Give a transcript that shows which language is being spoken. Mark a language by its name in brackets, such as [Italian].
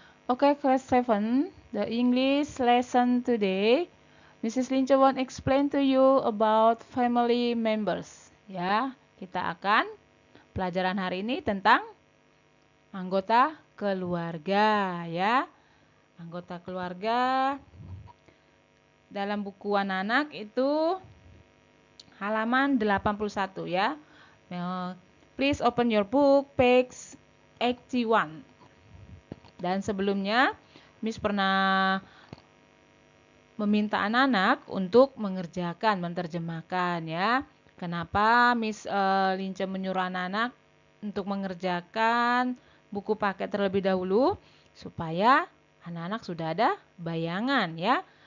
[English] Okay, class 7, the English lesson today. Mrs. Linja want explain to you about family members. [Indonesian] Ya, kita akan pelajaran hari ini tentang anggota keluarga ya. Anggota keluarga dalam buku anak-anak itu halaman 81 ya. [English] Now, please open your book page 81. [Indonesian] Dan sebelumnya Miss pernah meminta anak-anak untuk mengerjakan, menerjemahkan ya. Kenapa Miss Lince menyuruh anak-anak untuk mengerjakan buku paket terlebih dahulu supaya anak-anak sudah ada bayangan ya.